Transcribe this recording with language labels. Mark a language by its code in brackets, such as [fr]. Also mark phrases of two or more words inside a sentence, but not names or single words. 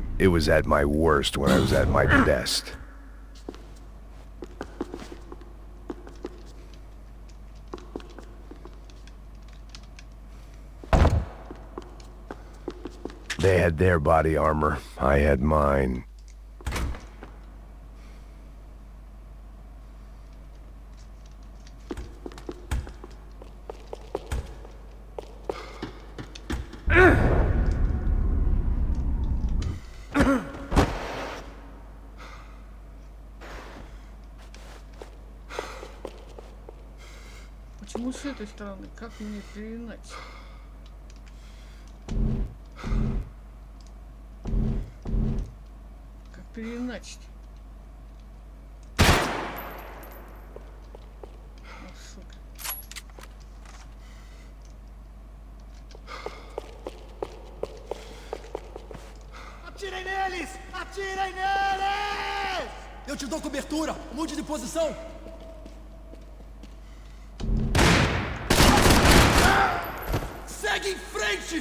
[en] It was at my worst when I was at my best. They had their body armor, I had mine. [ru] Почему с этой стороны? Как мне переиначить? Как переиначить? О, сука. [pt] Atirem neles! Atirem neles! Eu te dou cobertura! Mude de posição! Segue em frente!